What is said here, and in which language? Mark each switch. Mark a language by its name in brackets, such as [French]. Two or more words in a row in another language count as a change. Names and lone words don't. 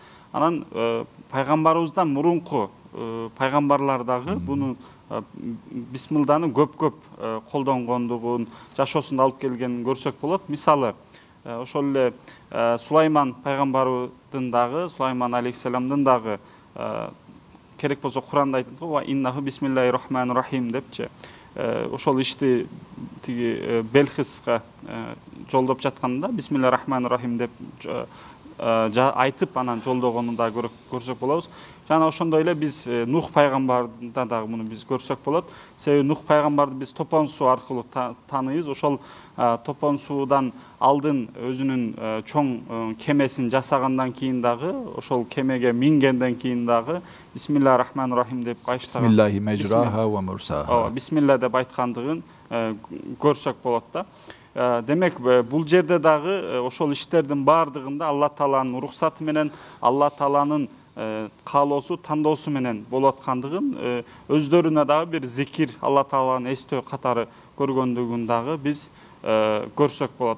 [Kyrgyz] Анан пайгамбарыбыздан мурунку пайгамбарлар дагы буну бисмилданы көп колдонгондугун, жашоосунда алып келгенин көрсөк болот. Мисалы, ошол эле Сулайман пайгамбардын дагы, Сулайман алейхиссаламдын дагы керек болсо Куранда айтылат го, [Arabic] إنه بسم الله الرحمن الرحيم депчи. [Kyrgyz] Ошол ишти тиги Белхиска жолдоп жатканда [Arabic] بسم الله الرحمن الرحيم [Kyrgyz] деп айтып анан жолдогонун да көрсөк болобуз. Жана ошондой эле биз Нух пайгамбарда дагы муну биз көрсөк болот. Себеби Нух пайгамбарды биз топон суу аркылуу тааныйбыз. Ошол топон суудан алдын өзүнүн чоң кемесин жасагандан кийин дагы, ошол кемеге мингенден кийин дагы [Arabic] بسم الله الرحمن الرحيم [Kyrgyz] деп баштаган. [Arabic] بسم الله مجراها ومرساها. [Kyrgyz] Бисмилла деп айткандыгын көрсөк болот да. Демек, бул жерде дагы ошол иштердин баардыгында Алла Тааланын уруксаты менен, Алла Тааланын каалоосу, тандоосу менен болуп аткандыгын, өздөрүнө дагы бир зикир, Алла Тааланы эстөө катары көргөндүгүн дагы биз көрсөк болот.